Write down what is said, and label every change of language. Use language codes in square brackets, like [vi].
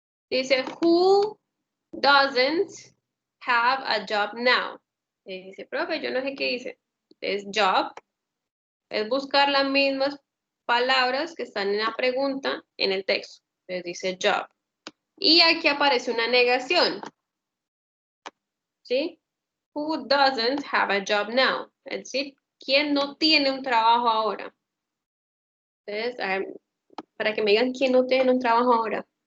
[es] Dice, [en] who doesn't have a job now? [es] Dice, profe, yo no sé qué dice. Es job. Es buscar las mismas palabras que están en la pregunta en el texto. Entonces dice job. Y aquí aparece una negación. ¿Sí? [en] Who doesn't have a job now? [es] Es decir, ¿quién no tiene un trabajo ahora? Entonces, para que me digan quién no tiene un trabajo ahora.